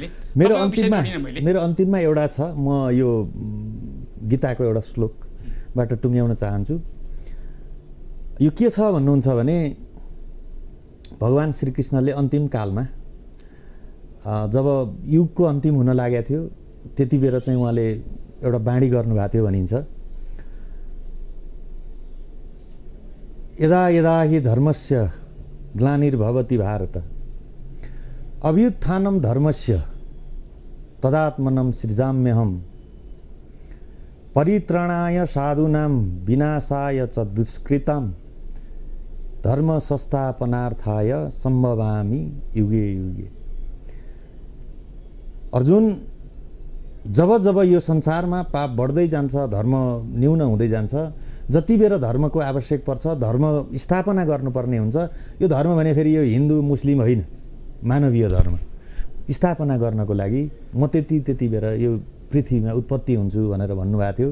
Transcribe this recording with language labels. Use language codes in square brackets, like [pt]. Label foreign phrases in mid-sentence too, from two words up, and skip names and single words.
[ne] मेरो अन्तिममा एउटा छ, म यो गीताको एउटा श्लोकबाट टुङ्ग्याउन चाहन्छु। यो के छ भन्नुहुन्छ भने भगवान् श्रीकृष्णले अन्तिम कालमा जब युगको अन्तिम हुन लागेको थियो त्यति बेर चाहिँ उहाँले एउटा बाणी गर्नुभएको थियो भनिन्छ। [sa] यदा यदा हि धर्मस्य ग्लानिर्भवति भारत अभ्युत्थानं धर्मस्य तदात्मनं सृजाम्यहम् परित्राणाय साधूनां विनाशाय च दुष्कृतां धर्म संस्थापनार्थाय सम्भवामि युगे युगे। [ne] अर्जुन, जब जब यो संसारमा पाप बढ्दै जान्छ, धर्म न्यून हुँदै जान्छ, जति बेर धर्मको आवश्यक पर्छ, धर्म स्थापना गर्नुपर्ने हुन्छ। यो धर्म भने फेरि यो हिन्दू मुस्लिम होइन, मानवीय धर्म स्थापना गर्नको लागि म त्यति बेर यो पृथ्वीमा उत्पत्ति हुन्छु भनेर भन्नुभएको थियो।